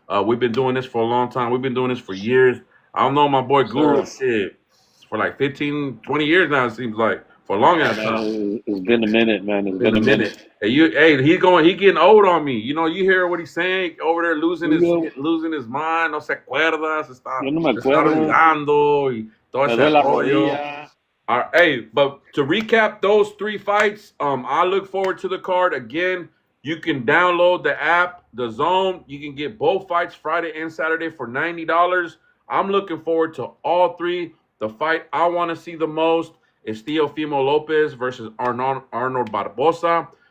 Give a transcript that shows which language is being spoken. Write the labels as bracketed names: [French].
[English] We've been doing this for a long time. We've been doing this for years. I don't know my boy Guru shit for like 15, 20 years now, it seems like. For a long ass time. It's been a minute, man. It's been a minute. Hey, he getting old on me. You know, you hear what he's saying over there, losing his mind. [Spanish] No se acuerda, se está olvidando y todo ese rollo. [English] All right, hey, but to recap those 3 fights, I look forward to the card. Again, you can download the app, The Zone. You can get both fights Friday and Saturday for $90. I'm looking forward to all 3. The fight I want to see the most is Teofimo Lopez versus Arnold Barboza.